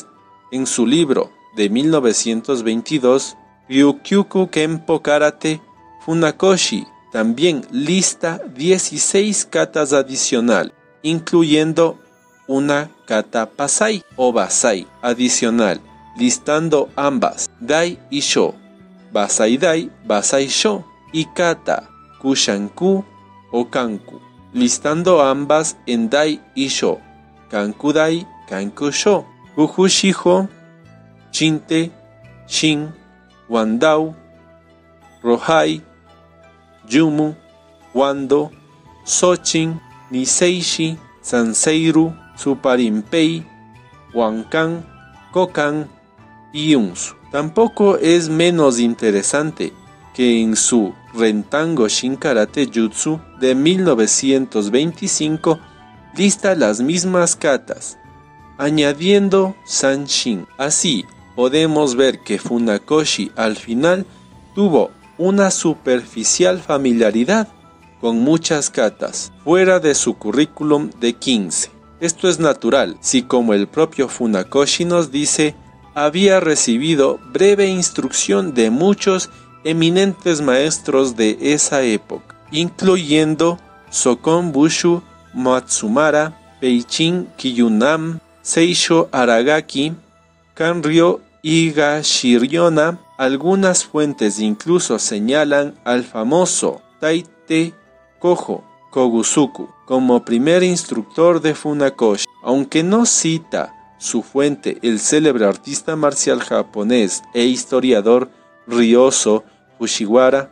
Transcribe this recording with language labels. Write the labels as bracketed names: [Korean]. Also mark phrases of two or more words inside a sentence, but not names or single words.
[Spanish] En su libro de 1922, Ryukyuku Kenpo Karate, Funakoshi también lista 16 katas adicional, incluyendo una kata Pasai o Basai adicional, listando ambas Dai y Sho, Basai Dai, Basai Sho, y kata Kushanku o Kanku, listando ambas en Dai y Sho, Kanku Dai, Kanku Sho. Uhu Shiho, Shinte, Shin, Wandao, Rohai, Yumu, Wando, Sochin, Niseishi, Sanseiru, Suparimpei, Wankan, Kokan y Unsu. Tampoco es menos interesante que en su Rentango Shin Karate Jutsu de 1925 lista las mismas katas, añadiendo Sanshin. Así, podemos ver que Funakoshi al final tuvo una superficial familiaridad con muchas katas, fuera de su currículum de 15. Esto es natural, si como el propio Funakoshi nos dice, había recibido breve instrucción de muchos eminentes maestros de esa época, incluyendo Sokon Bushu Matsumara, Peichin Kiyunam, Seisho Aragaki, Kanryo Higashiryona. Algunas fuentes incluso señalan al famoso Taite Kojo Kogusuku como primer instructor de Funakoshi, aunque no cita su fuente el célebre artista marcial japonés e historiador Ryoso Fujiwara.